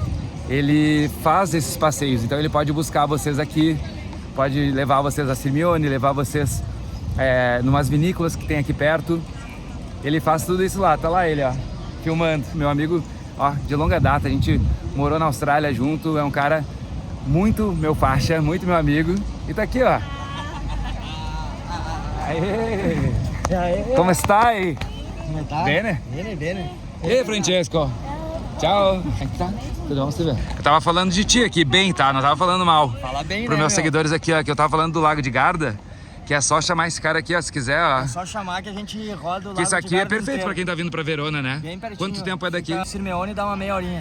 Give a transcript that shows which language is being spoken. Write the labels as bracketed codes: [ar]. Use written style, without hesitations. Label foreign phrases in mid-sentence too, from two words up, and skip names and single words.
[pt] Ele faz esses passeios, então ele pode buscar vocês aqui, pode levar vocês a Sirmione, levar vocês numas vinícolas que tem aqui perto. Ele faz tudo isso lá, tá lá ele, ó, filmando. Meu amigo, ó, de longa data, a gente morou na Austrália junto, é um cara muito meu faixa, muito meu amigo. E tá aqui, ó. Aê! [it] Come stai? Come tá? Bene? Bene, bene. [pt] Ei, Francesco! Tchau! Tudo bom, Silvia? Eu tava falando de ti aqui, bem, tá? Não tava falando mal. Fala bem, Pros né, meus seguidores aqui, ó, que eu tava falando do Lago de Garda. Que é só chamar esse cara aqui, ó, se quiser, ó. É só chamar que a gente roda o Lago Que isso aqui é perfeito inteiro. pra quem tá vindo pra Verona, né? Bem pertinho. Quanto tempo é daqui? Sirmione dá uma meia horinha.